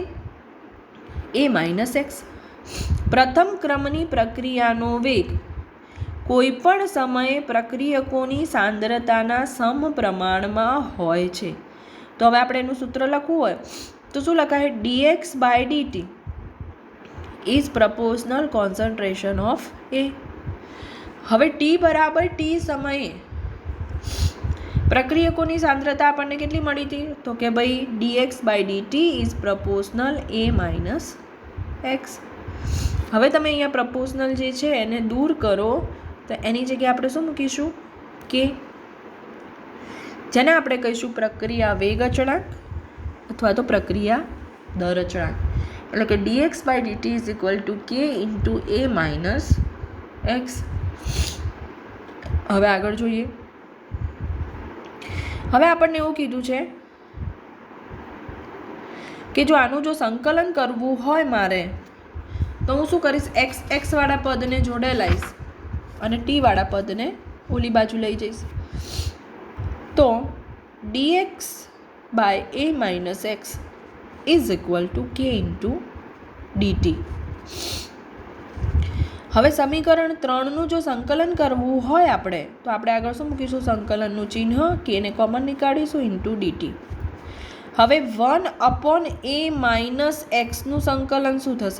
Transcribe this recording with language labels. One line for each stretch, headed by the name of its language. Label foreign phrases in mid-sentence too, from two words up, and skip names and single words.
English: a minus x.
Gujarati: પ્રથમ ક્રમની પ્રક્રિયાનો વેગ કોઈપણ સમયે પ્રક્રિયકોની સાંદ્રતાના સમપ્રમાણમાં હોય છે. તો હવે આપણે એનું સૂત્ર લખવું હોય તો શું લખાય?
English: dx by dt is proportional concentration of A.
Gujarati: હવે t બરાબર t સમયે પ્રક્રિયકોની સાંદ્રતા આપણને કેટલી મળી હતી? તો કે ભાઈ
English: dx by dt is proportional A minus x.
Gujarati: હવે તમે અહીંયા પ્રપોર્શનલ જે છે એને દૂર કરો તો એની જગ્યાએ આપણે શું મૂકીશું? કે, જેને આપણે કહીશું પ્રક્રિયા વેગ અચળાંક અથવા તો પ્રક્રિયા દર અચળાંક. એટલે કે
English: dx by dt is equal to k into A minus x.
Gujarati: હવે આગળ જોઈએ. હવે આપણને એવું કીધું છે કે જો આનું જો સંકલન કરવું હોય મારે તો હું શું કરીશ? એક્સ વાળા પદને જોડે લાવીશ અને ટી વાળા પદને ઓલી બાજુ લઈ જઈશ.
English: તો dx by a minus x is equal to k into dt.
Gujarati: હવે સમીકરણ 3નું જો સંકલન કરવું હોય આપણે તો આપણે આગળ શું મૂકીશું? સંકલનનું ચિહ્ન, કે ને કોમન નીકાળીશું,
English: into dt.
Gujarati: હવે 1/a માઇનસ એક્સનું સંકલન શું થશે?